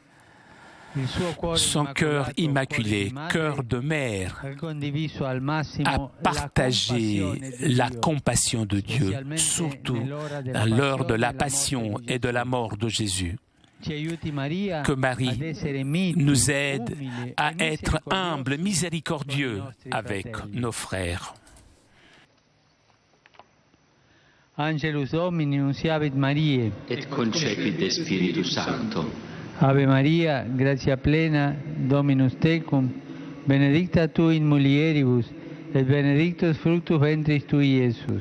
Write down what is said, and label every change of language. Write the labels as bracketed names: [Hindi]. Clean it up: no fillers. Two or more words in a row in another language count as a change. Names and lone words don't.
[French] Son cœur immaculé, cœur de mère, a partagé la compassion de Dieu, surtout à l'heure de la passion et de la mort de Jésus. Que Marie nous aide à être humbles, miséricordieux avec nos frères. [Latin] Angelus Domini, nunciavit Mariae, et concepit de Spiritus Sancto. Ave Maria, gratia plena, Dominus tecum, benedicta tu in mulieribus, et benedictus fructus ventris tui, Iesus.